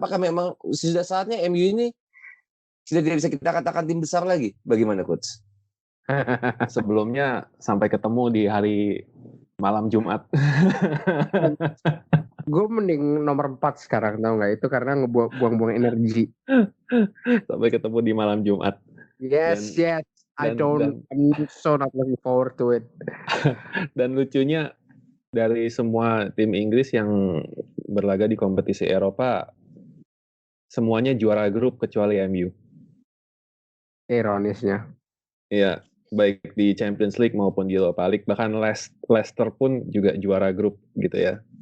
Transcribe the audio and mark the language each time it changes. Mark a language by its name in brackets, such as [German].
[Indonesian] Apakah memang sudah saatnya MU ini sudah tidak bisa kita katakan tim besar lagi? Bagaimana coach? Sebelumnya sampai ketemu di hari malam Jumat. Gue mending nomor 4 sekarang, tau nggak? Itu karena ngebuang-buang energi. Sampai ketemu di malam Jumat. [English] Yes. I'm so not looking forward to it. [Indonesian] Dan lucunya dari semua tim Inggris yang berlaga di kompetisi Eropa, semuanya juara grup kecuali MU. Ironisnya. Iya, baik di Champions League maupun di Europa League, bahkan Leicester pun juga juara grup gitu ya.